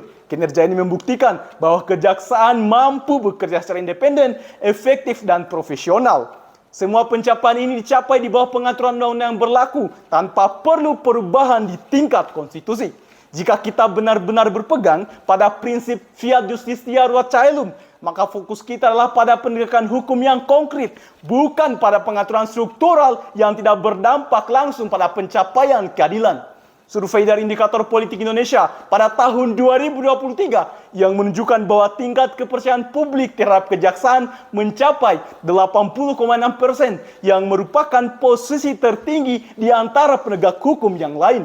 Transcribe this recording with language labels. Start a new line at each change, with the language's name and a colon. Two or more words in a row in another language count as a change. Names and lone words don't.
Indonesian: Kinerja ini membuktikan bahwa kejaksaan mampu bekerja secara independen, efektif, dan profesional. Semua pencapaian ini dicapai di bawah pengaturan undang-undang yang berlaku tanpa perlu perubahan di tingkat konstitusi. Jika kita benar-benar berpegang pada prinsip
Latin: fiat justitia ruat caelum,
Indonesian: maka fokus kita adalah pada penegakan hukum yang konkret, bukan pada pengaturan struktural yang tidak berdampak langsung pada pencapaian keadilan. Survei dari Indikator Politik Indonesia pada tahun 2023 yang menunjukkan bahwa tingkat kepercayaan publik terhadap kejaksaan mencapai 80,6%, yang merupakan posisi tertinggi di antara penegak hukum yang lain.